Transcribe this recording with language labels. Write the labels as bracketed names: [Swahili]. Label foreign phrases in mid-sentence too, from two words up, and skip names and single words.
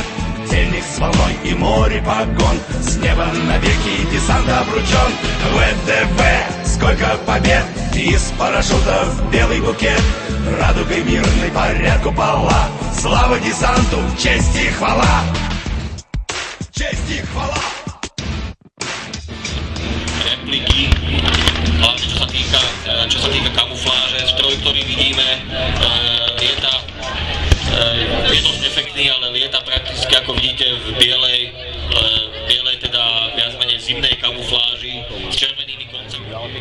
[Russian] Тельник с волной и море погон, с неба навеки десант обручен. ВДВ, сколько побед, из парашютов белый букет. Радугой мирной парят купола, слава десанту, честь и хвала. Честь и хвала. [Slovak] Repliky, hlavne čo sa týka kamufláže, stroj, ktorý vidíme, je dosť efektný, ale lieta prakticky, ako vidíte, v bielej teda viac menej zimnej kamufláži s červenými koncami.